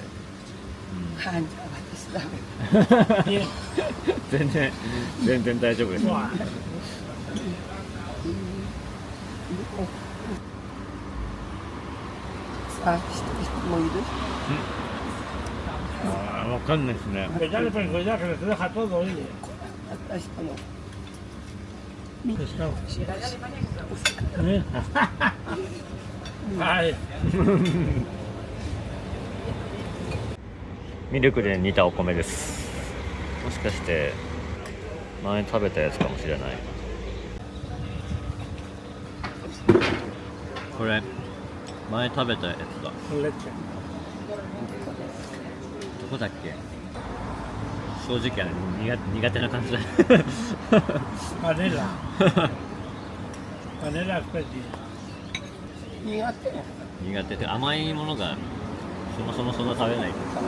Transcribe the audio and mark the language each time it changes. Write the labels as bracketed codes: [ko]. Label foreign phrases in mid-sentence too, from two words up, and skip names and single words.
[ja] あ、じゃあ私ダメ。全然大丈夫です。さあ、人もいる？わかんないですね。 [es] Que ya le pensó ya que les deja todo, oye. [ja] 私とも。 [es] Pescado. ¿Eh? Ay. [ja] ミルクで煮たお米です。もしかして前食べたやつかもしれない。これ前食べたやつだ。 [es] Con leche. [ja] どこだっけ。正直苦手な感じだ [es] Panela. Panela especie. [ja] 苦手。苦手で甘いものがそもそもそんな食べない